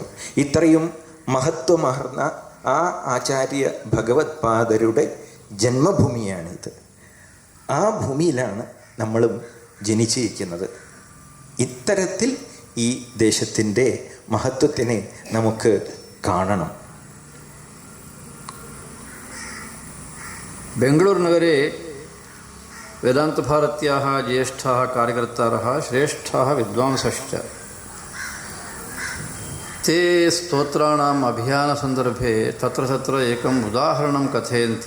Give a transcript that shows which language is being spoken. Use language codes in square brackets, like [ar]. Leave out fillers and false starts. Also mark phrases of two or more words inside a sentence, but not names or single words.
[ml] ഇത്രയും മഹത്വമാർന്ന ആ ആചാര്യ ഭഗവത്പാദരുടെ ജന്മഭൂമിയാണിത്. ആ ഭൂമിയിലാണ് നമ്മളും ജനിച്ചിരിക്കുന്നത്. ഇത്തരത്തിൽ ഈ ദേശത്തിൻ്റെ മഹത്വത്തിനെ നമുക്ക് കാണണം. [sa] बेङ्गळूरुनगरे वेदान्तभारत्याः ज्येष्ठाः कार्यकर्तारः श्रेष्ठाः विद्वांसश्च ते स्तोत्राणाम् अभियानसन्दर्भे तत्र तत्र एकम् उदाहरणं कथयन्ति.